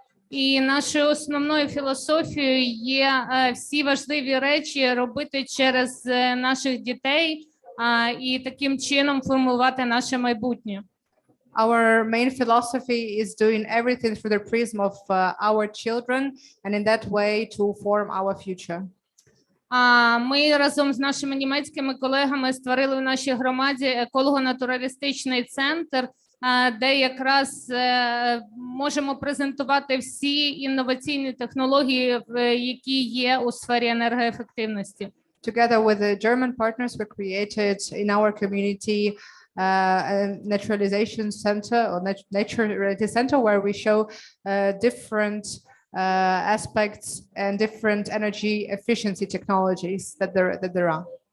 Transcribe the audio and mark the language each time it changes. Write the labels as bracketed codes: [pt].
[uk] І нашою основною філософією є всі важливі речі робити через наших дітей і таким чином формувати наше майбутнє. [en] Our main philosophy is doing everything through the prism of our children, and in that way to form our future. [uk] Ми разом з нашими німецькими колегами створили в нашій громаді еколого-натуралістичний центр, де якраз можемо презентувати всі інноваційні технології, які є у сфері енергоефективності. [en] Together with the German partners, we created in our community a naturalization center or naturality center where we show different aspects and different energy efficiency technologies that there are.